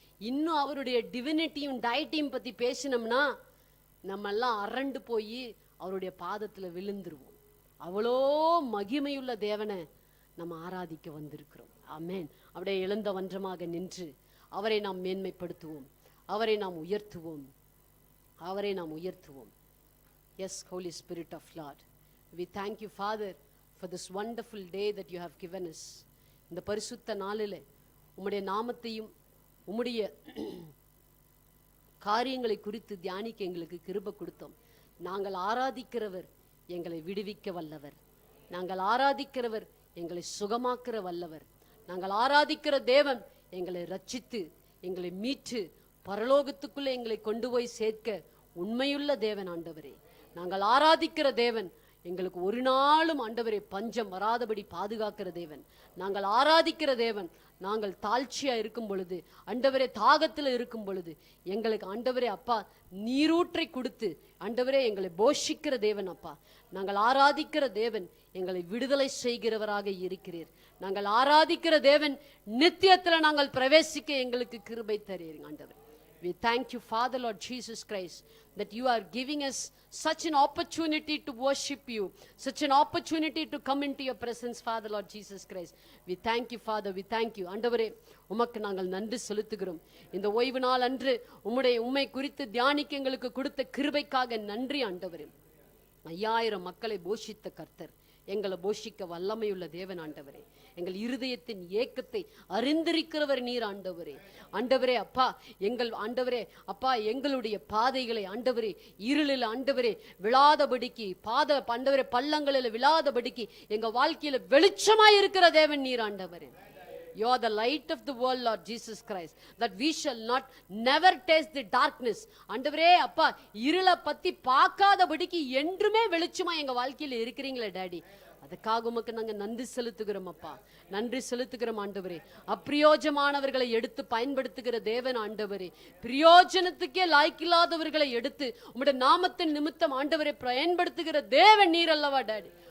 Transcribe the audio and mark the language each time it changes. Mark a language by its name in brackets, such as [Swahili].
[Tamil] இன்னும் அவருடைய டிவினிட்டியும் டயட்டியும் பத்தி பேசினோம்னா நம்ம எல்லாம் அரண்டு போய் அவருடைய பாதத்துல விழுந்துருவோம். அவ்வளோ மகிமையுள்ள தேவனை நம்ம ஆராதிக்க வந்திருக்கிறோம். ஆமென். அப்படியே எழுந்த வன்றமாக நின்று அவரை நாம் மேன்மைப்படுத்துவோம், அவரை நாம் உயர்த்துவோம், அவரை நாம் உயர்த்துவோம். [English] Yes, Holy Spirit of Lord, we thank you, Father, for this wonderful day that you have given us. [Tamil] இந்த பரிசுத்த நாளில் உம்முடைய நாமத்தையும் உம்முடைய காரியங்களை குறித்து தியானிக்க எங்களுக்கு கிருபை கொடுத்தோம். நாங்கள் ஆராதிக்கிறவர் எங்களை விடுவிக்க வல்லவர், நாங்கள் ஆராதிக்கிறவர் எங்களை சுகமாக்குற வல்லவர், நாங்கள் ஆராதிக்கிற தேவன் எங்களை ரட்சித்து எங்களை மீட்டு பரலோகத்துக்குள்ளே எங்களை கொண்டு போய் சேர்க்க உண்மையுள்ள தேவன் ஆண்டவரே. நாங்கள் ஆராதிக்கிற தேவன் எங்களுக்கு ஒரு நாளும் ஆண்டவரே பஞ்சம் வராதபடி பாதுகாக்கிற தேவன். நாங்கள் ஆராதிக்கிற தேவன் நாங்கள் தாழ்ச்சியா இருக்கும் பொழுது, ஆண்டவரே தாகத்தில் இருக்கும் பொழுது எங்களுக்கு ஆண்டவரே அப்பா நீரூற்றை கொடுத்து ஆண்டவரே எங்களை போஷிக்கிற தேவன் அப்பா. நாங்கள் ஆராதிக்கிற தேவன் எங்களை விடுதலை செய்கிறவராக இருக்கிறீர். நாங்கள் ஆராதிக்கிற தேவன் நித்தியத்தில் நாங்கள் பிரவேசிக்க எங்களுக்கு கிருபை தருகிறீங்க ஆண்டவர். [English] We thank you, Father, Lord Jesus Christ, that you are giving us such an opportunity to worship you, such an opportunity to come into your presence, Father, Lord Jesus Christ. We thank you, Father, we thank you. [Tamil] ஆண்டவரே உமக்கு நாங்கள் நன்றி செலுத்துகிறோம். இந்த ஓய்வு நாள் அன்று உம்மை குறித்து தியானிக்க எங்களுக்கு கொடுத்த கிருபைக்காக நன்றி ஆண்டவரே. 5000 மக்களை போஷித்த கர்த்தர் எங்களை போஷிக்க வல்லமையுள்ள தேவன் ஆண்டவரே. எங்கள் இருதயத்தின் ஏக்கத்தை அறிந்திருக்கிறவர் நீர் ஆண்டவரே. ஆண்டவரே அப்பா, எங்கள் ஆண்டவரே அப்பா எங்களுடைய பாதைகளை ஆண்டவரே இருளில் ஆண்டவரே விழாதபடிக்கு ஆண்டவரே பள்ளங்களில் விழாதபடிக்கு எங்க வாழ்க்கையில வெளிச்சமாய் இருக்கிற தேவன் நீர் ஆண்டவரே. [English] You are the light of the world, Lord Jesus Christ, that we shall not never taste the darkness. [Tamil] ஆண்டவரே அப்பா இருளை பத்தி பார்க்காதபடிக்கு என்றுமே வெளிச்சமா எங்க வாழ்க்கையில இருக்கிறீங்களே டாடி. அதுக்காக உமக்கு நாங்க நன்றி செலுத்துகிறோம் அப்பா, நன்றி செலுத்துகிறோம் ஆண்டவரே. அப்பிரயோஜமானவர்களை எடுத்து பயன்படுத்துகிற தேவன் ஆண்டவரே, பிரயோஜனத்துக்கே லாய்க்கில்லாதவர்களை எடுத்து உம்முடைய நாமத்தின் நிமித்தம் ஆண்டவரை பயன்படுத்துகிற தேவன் நீர் அல்லவா டாடி.